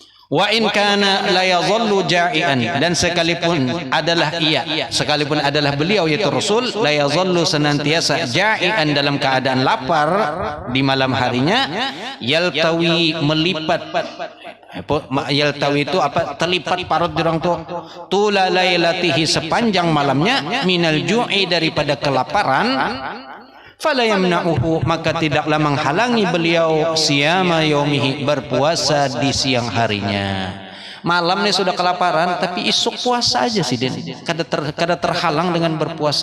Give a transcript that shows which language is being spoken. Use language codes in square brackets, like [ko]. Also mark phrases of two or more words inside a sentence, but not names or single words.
[ar] وإن كان لا يظل جائعا, [id] dan sekalipun adalah beliau yaitu Rasul, [ar] لا يظل [id] senantiasa ja'ian dalam keadaan lapar di malam harinya, yaltawi melipat, yaltawi itu apa, terlipat parut dirang tu [ar] طول ليلته [id] sepanjang malamnya, [ar] من الجوع [id] daripada kelaparan, [ar] فلا يمنعه [id] maka tidaklah menghalangi beliau [ar] صيام يومه [id] berpuasa di siang harinya. [bjn] Malam ini sudah kelaparan tapi isuk puasa aja sih den, kada terhalang dengan berpuasa.